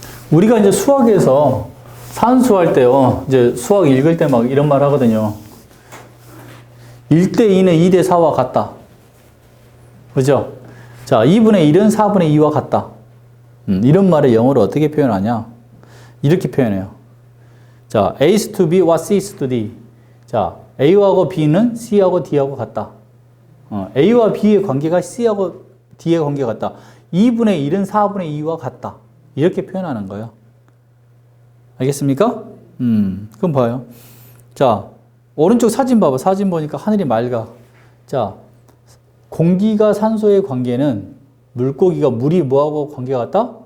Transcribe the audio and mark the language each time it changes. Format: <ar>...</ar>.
<ko>우리가 이제 수학에서 산수할 때요, 이제 수학 읽을 때 막 이런 말 하거든요. 1대2는 2대4와 같다. 그죠? 자, 2분의 1은 4분의 2와 같다. 이런 말을 영어로 어떻게 표현하냐? 이렇게 표현해요.</ko> <en>자, A is to B, what C is to D. 자,</en> <ko>A하고 B는 C하고 D하고 같다. A와 B의 관계가 C하고 D의 관계가 같다. 2분의 1은 4분의 2와 같다. 이렇게 표현하는 거예요. 알겠습니까? 그럼 봐요. 자, 오른쪽 사진 봐봐. 사진 보니까 하늘이 맑아. 자, 공기가 산소의 관계는 물이 뭐하고 관계가 같다?</ko>